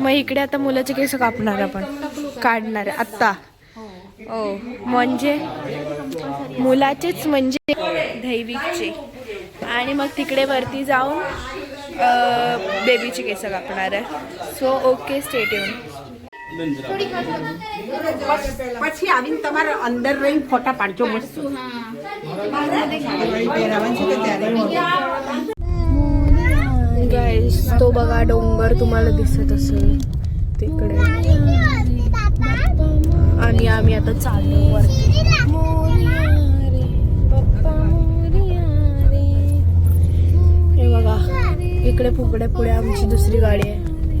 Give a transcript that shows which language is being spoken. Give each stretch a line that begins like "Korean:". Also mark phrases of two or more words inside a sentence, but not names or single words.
Marathi: मग इकडे आता मुलाचे केस कापणार आपण, काढणार आहे आत्ता. ओ म्हणजे मुलाचेच म्हणजे दैविकचे. आणि मग तिकडे वरती जाऊन बेबीचे केस कापणार आहे.
English: so okay stay tune.
Gujarati: પછી આવીને તમારે અંદર રહીને ફોટા પાડજો મસ્ત.
Marathi: गाईस तो बघा डोंगर तुम्हाला दिसत असेल तिकडे. आणि आम्ही आता चाललो वरती. हे बघा इकडे पुढे आमची दुसरी गाडी आहे.